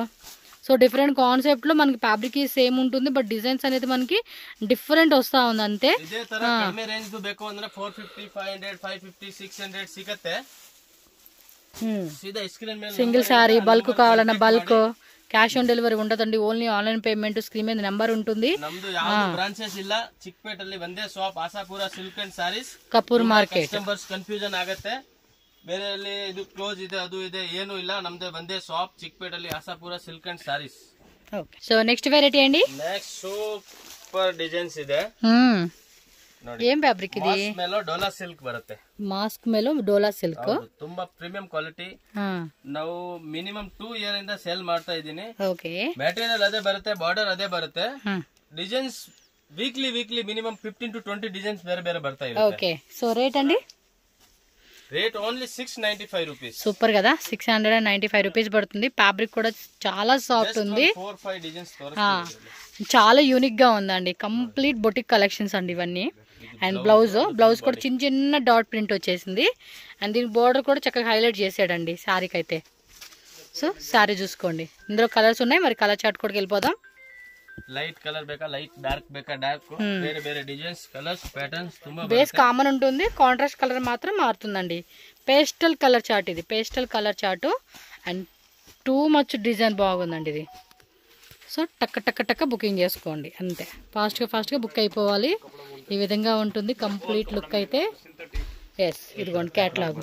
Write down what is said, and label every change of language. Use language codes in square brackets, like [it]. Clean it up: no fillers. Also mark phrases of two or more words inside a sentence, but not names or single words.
[en] So different [te] కాన్సెప్ట్లో మనకి [en] fabric same [te] ఉంటుంది, [en] but designs [te] అనేది మనకి డిఫరెంట్ వస్తా ఉంది అంతే. [en] single saree bulk [te] కావాలన్నా బల్క్, [en] cash on delivery [te] ఉండదండి, [en] only online payment. [te] స్క్రీన్ మీద నెంబర్ ఉంటుంది. [kn] ಬ್ರಾಂಚೆಸ್ ಇಲ್ಲ, ಚಿಕ್ಕಪೇಟೆಯಲ್ಲಿ ಒಂದೇ ಶಾಪ್ ಆಸಾಪುರ ಸಿಲ್ಕ್ ಅಂಡ್ ಸಾರೀಸ್, ಕಪೂರ್ ಮಾರ್ಕೆಟ್. [en] customers confusion [kn] ಆಗುತ್ತೆ, ಬೇರೆ ಇದು ಕ್ಲೋಸ್ ಇದೆ ಅದು ಇದೆ ಏನು ಇಲ್ಲ, ನಮ್ದೇ ಒಂದೇ ಶಾಪ್ ಚಿಕ್ಕಪೇಟೆಯಲ್ಲಿ ಆಸಾಪುರ ಸಿಲ್ಕ್ ಅಂಡ್ ಸಾರೀಸ್. [en] OK, so next variety ಅಂడి. next super designs [kn] ಇದೆ. [te] ఏం ఫ్యాబ్రిక్ ఇది? [kn] ಮೇಲೋ ಡೋಲಾ ಸಿಲ್ಕ್ ಬರುತ್ತೆ. ಮಾಸ್ಕ್ ಮೇಲೋ ಡೋಲಾ ಸಿಲ್ಕ್, ತುಂಬಾ [en] premium quality. [kn] ನಾವು [en] minimum 2 year [kn] ಇಂದ ಸೇಲ್ ಮಾಡ್ತಾ ಇದೀನಿ. ಓಕೆ, ಮೆಟೀರಿಯಲ್ ಅದೇ ಬರುತ್ತೆ, ಬಾರ್ಡರ್ ಅದೇ ಬರುತ್ತೆ, [en] designs weekly minimum 15 to 20 designs [kn] ಬೇರೆ ಬೇರೆ ಬರ್ತಾ ಇದೆ. [en] OK, so rate [te] అండి? [en] Rate only 695 rupees. [te] సూపర్ కదా, 695 రూపీస్ పడుతుంది. ఫ్యాబ్రిక్ కూడా చాలా సాఫ్ట్ ఉంది, 4-5 డిజైన్స్ చాలా యూనిక్ గా ఉందండి. [en] complete boutique collections [te] అండి ఇవన్నీ. [en] and blouse [te] కూడా చిన్న చిన్న [en] dot print [te] వచ్చేసింది. అండ్ దీని బోర్డర్ కూడా చక్కగా హైలైట్ చేసాడండి శారీకి అయితే. [en] so saree [te] చూసుకోండి, ఇందులో కలర్స్ ఉన్నాయి. మరి [en] colour chart [te] కూడా వెళ్ళిపోదాం. [en] light colour [te] ಬೇಕಾ, [en] light dark [te] ಬೇಕಾ, డార్క్ [kn] ಬೇರೆ ಬೇರೆ [en] designs colours patterns [te] ತುಂಬಾ [en] base common [te] ఉంటుంది, [en] contrast colour [te] మాత్రం మారుతుందండి. [en] pastel colour chart [te] ఇది, [en] pastel colour chart. and too much design [te] బాగుందండి ఇది. సో టక్క టక్క టక్క బుకింగ్ చేసుకోండి అంతే, ఫాస్ట్గా బుక్ అయిపోవాలి. ఈ విధంగా ఉంటుంది [en] complete look [te] అయితే. ఎస్, ఇదిగోండి క్యాట్లాగ్.